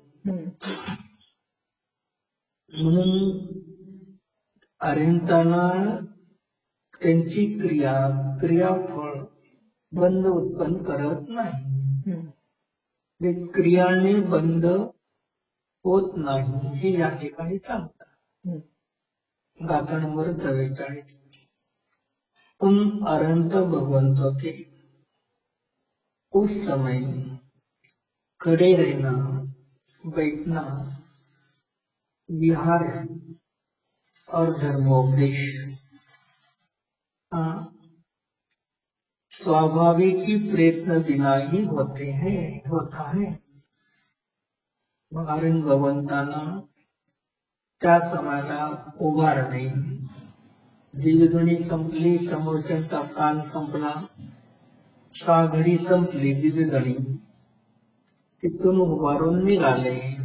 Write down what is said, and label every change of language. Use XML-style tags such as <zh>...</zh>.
<mr>म्हणून अरिहंतांना त्यांची क्रियाफळ बंध उत्पन्न करत नाही. ते क्रियाने बंध होत नाही हे या ठिकाणी सांगतात. गाथा नंबर 44.</mr> <hi>तुम अरहंत भगवंतों के उस समय खड़े रहना, बैठना, विहार और धर्मोपदेश स्वाभाविक ही प्रयत्न बिना ही होता है.</hi> <mr>आर्यन भगवंतांना त्या समाला उभारणे, दिव्यध्वनी संपली, समोरच्यांचा कान संपला, 6 घडी संपली दिव्यध्वनी, तिथून उभारून निघाले.</mr>